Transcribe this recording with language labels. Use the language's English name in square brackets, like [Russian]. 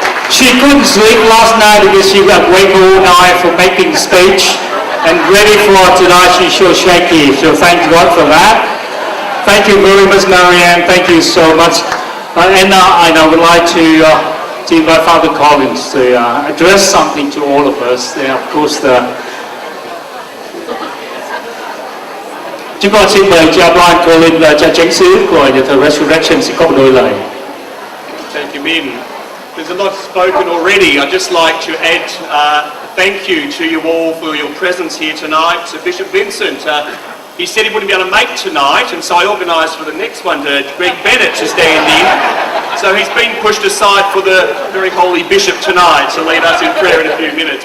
[English] She couldn't sleep last night because she got awake all night for making speech and ready for tonight. She's so shaky, so thank God for that. Thank you very much, Marianne. Thank you so much. And I would like to invite Father Collins to address something to all of us. Of course, [Vietnamese] chúng con xin mời cha Brian Collins là cha chánh xứ của nhà thờ Resurrection sẽ có một đôi lời. [English] Thank you, Min. There's a lot spoken already. I'd just like to add thank you to you all for your presence here tonight. So Bishop Vincent, he said he wouldn't be able to make tonight, and so I organised for the next one to Greg Bennett to stand in. So he's been pushed aside for the very holy bishop tonight to lead us in prayer in a few minutes.